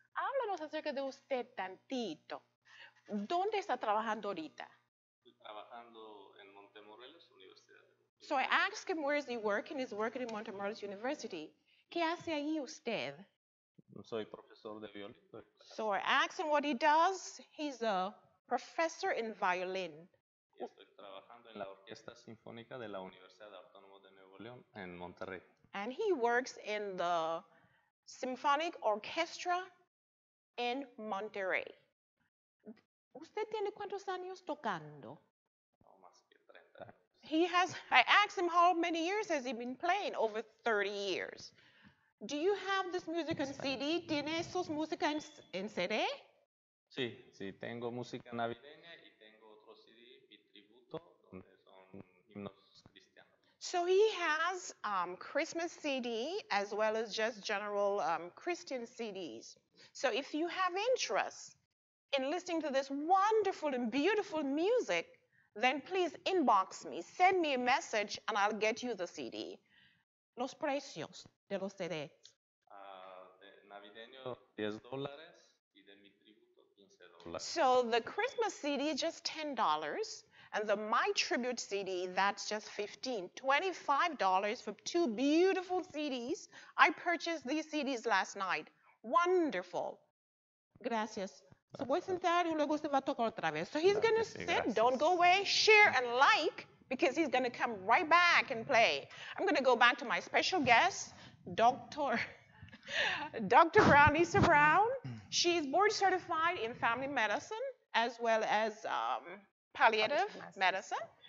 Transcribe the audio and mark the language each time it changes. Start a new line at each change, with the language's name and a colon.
Spanish: Háblanos acerca de usted tantito. ¿Dónde está trabajando ahorita? Trabajando en Montemorelos, Universidad de
English: So I asked him where is he working. He's working in Montemorelos University.
Spanish: ¿Qué hace ahí usted? Soy profesor de violín.
English: So I asked him what he does. He's a professor in violin.
Spanish: Y estoy trabajando en la Orquesta Sinfónica de la Universidad Autónoma de Nuevo León en Monterrey.
English: And he works in the Symphonic Orchestra in Monterrey.
Spanish: ¿Usted tiene cuántos años tocando? No más que 30 años.
English: I asked him how many years has he been playing? Over 30 years. Do you have this music on CD?
Spanish: ¿Tiene esos música en CD? Sí, sí, tengo música navideña y tengo otro CD, mi tributo, donde son himnos cristianos.
English: So he has Christmas CD as well as just general Christian CDs. So if you have interest in listening to this wonderful and beautiful music, then please inbox me, send me a message, and I'll get you the CD.
Spanish: Los precios de los CDs. De navideño, $10 y de mi tributo, $15.
English: So the Christmas CD is just $10, and the My Tribute CD, that's just $15. $25 for two beautiful CDs. I purchased these CDs last night. Wonderful. Gracias.
Spanish: So voy a sentar y luego se va a tocar otra vez.
English: So he's going to sit, don't go away, share and like, because he's going to come right back and play. I'm going to go back to my special guest, Dr. Brown, Lisa Brown. She's board certified in family medicine as well as palliative medicine.